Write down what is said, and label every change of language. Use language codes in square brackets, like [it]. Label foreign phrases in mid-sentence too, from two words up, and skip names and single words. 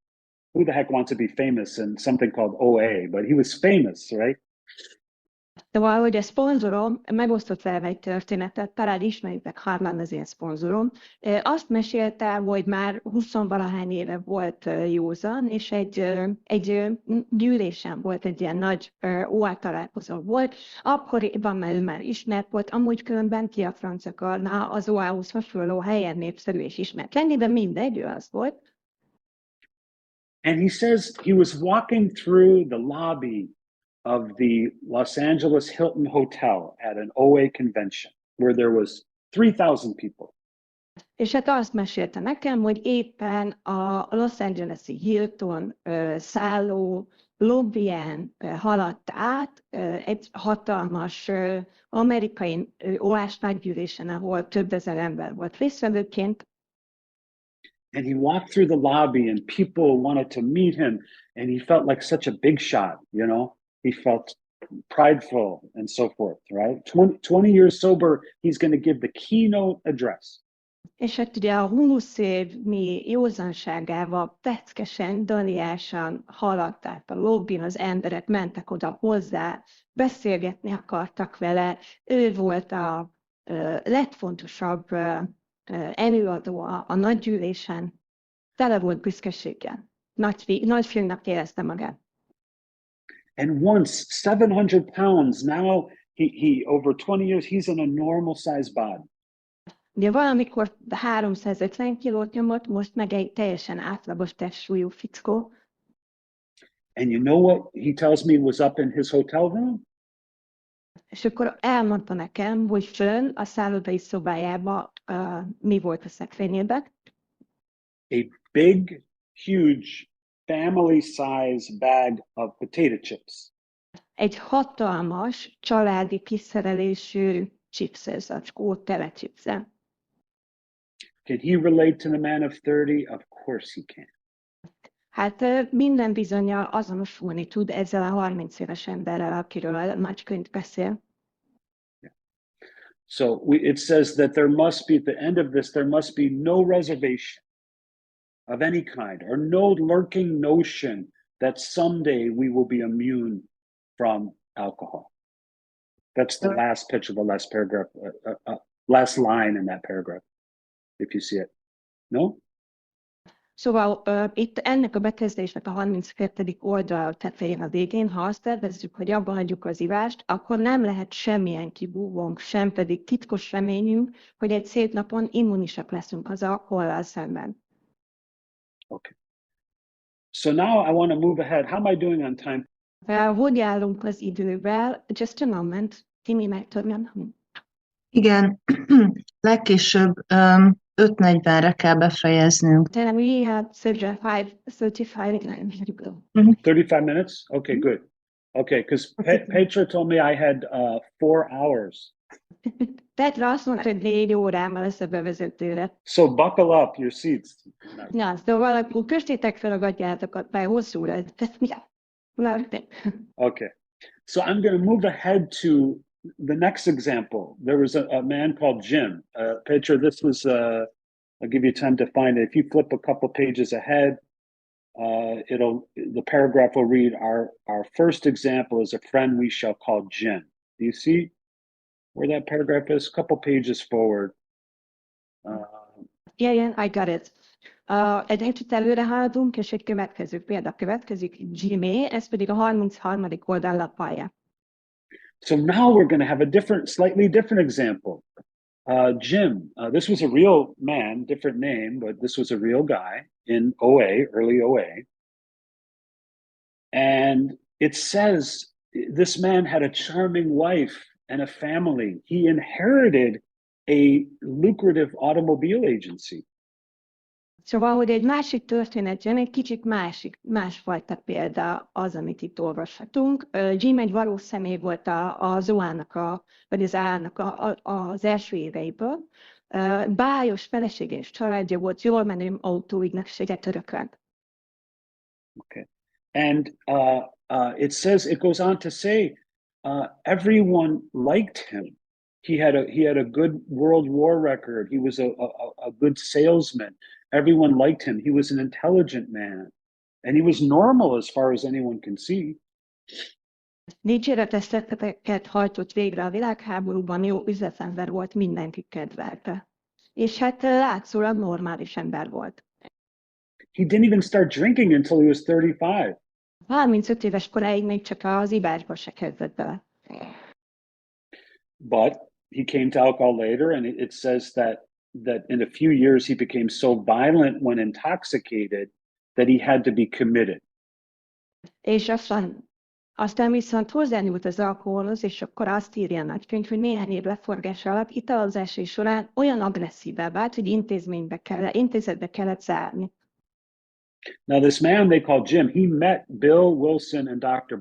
[en] Who the heck wants to be famous in something called OA? But he was famous, right? [hu] Szóval, hogy a szponzorom megosztott velem egy történetet, talán ismeritek, Harlan az én szponzorom. Azt mesélte, hogy már 20-valahány éve volt józan, és egy gyűlésen volt, egy ilyen nagy OA találkozó volt. Akkoriban már ismert volt, amúgy különben ki a franc akarna az OA-hoz hasonló helyen népszerű és ismert lenni, de mindegy, ő az volt. [en] And he says he was walking through the lobby of the Los Angeles Hilton Hotel at an OA convention where there was 3,000 people. [hu] És hát azt mesélte nekem, hogy éppen a Los Angeles-i Hilton szálló lobbyán haladt át egy hatalmas amerikai OA-s nagygyűlésen, ahol több ezer ember volt résztvevőként. [en] And he walked through the lobby and people wanted to meet him and he felt like such a big shot, you know? He felt prideful and so forth, right? 20 years sober, he's going to give the keynote address. [hu] És hát ugye a 20 évnyi józanságával peckesen, daliásan haladt át a lobbin, az emberek mentek oda hozzá, beszélgetni akartak vele, ő volt a legfontosabb előadó a nagygyűlésen, tele volt büszkeséggel, nagy fiúnak érezte magát. [en] And once 700 pounds, now he over 20 years, he's in a normal size bod. [hu] Ugye valamikor 350 kilót nyomott, most meg egy teljesen átlagos testsúlyú fickó. [en] And you know what he tells me was up in his hotel room? [hu] És akkor elmondta nekem, hogy fönn a szállodai szobájában mi volt a szekrényében. [en] A big, huge family size bag of potato chips. [hu] Egy hatalmas családi kiszerelésű chipszacskó, tele chipszel. [en] Can he relate to the man of 30? Of course he can. [hu] Hát minden bizonnyal azonosulni tud ezzel a 30 éves emberrel, akiről a nagykönyv beszél. [en] So it says that there must be, at the end of this, there must be no reservation of any kind or no lurking notion that someday we will be immune from alcohol. That's the last pitch of the last paragraph, last line in that paragraph, if you see it. No? [hu] Szóval itt ennek a bekezdésnek a 32. oldal tetején a végén, ha azt tervezzük, hogy abba hagyjuk az ivást, akkor nem lehet semmilyen kibúvónk, sem pedig titkos reményünk, hogy egy szép napon immunisak leszünk az alkohollal szemben. [en] Okay. So now I want to move ahead. How am I doing on time? [hu] Hogy állunk az idővel? [en] Just a moment. [hu] Timi, megtörjem. Igen, legkésőbb 5:40-re kell befejeznünk. [en] Then we have 35 minutes? Okay, good. Okay, because Petra told me I had 4 hours. [hu] Petra azt mondta, hogy 4 órám lesz a bevezetőre. [en] So buckle up your seats. [hu] Na, szóval akkor köstétek fel a gatyátokat, bár hosszú lesz. [en] Okay, so I'm going to move ahead to the next example. There was a man called Jim. Petra, this was, I'll give you time to find it. If you flip a couple pages ahead, the paragraph will read, our first example is a friend we shall call Jim. Do you see where that paragraph is? A couple pages forward. Yeah, I got it. [hu] Egy kicsit előre haladunk, és egy következő példa következik, Jimmy, ez pedig a 33. oldal lapája. [en] So now we're going to have a slightly different example. Jim, this was a real man, different name, but this was a real guy in OA, early OA. And it says this man had a charming wife and a family. He inherited a lucrative automobile agency. [hu] Szóval, hogy egy másik történet jön, egy kicsit másfajta példa az, amit itt olvashatunk. Jim egy valós személy volt az OA-nak, vagy az A-nak az első éveiből. Bájos felesége és családja volt, jól menő autóügynökséget örökölt. [en] Okay. And it goes on to say, everyone liked him. He had a good World War record. He was a good salesman. Everyone liked him. He was an intelligent man. And he was normal as far as anyone can see. [hu] Dicséretes tetteket hajtott végre a világháborúban, jó üzletember volt, mindenki kedvelte. És hát látszólag normális ember volt. [en] He didn't even start drinking until he was 35. [hu] 35 éves koráig még csak az ibásba se kezdett bele. [en] But he came to alcohol later, and it says that in a few years he became so violent when intoxicated that he had to be committed. [hu] És aztán viszont hozzányúlt az alkoholhoz, és akkor azt írja a nagykönyv, hogy néhány év leforgása alatt italozásai során olyan agresszívá vált, hogy intézetbe kellett zárni. [en] Now this man they call Jim, he met Bill Wilson and Dr.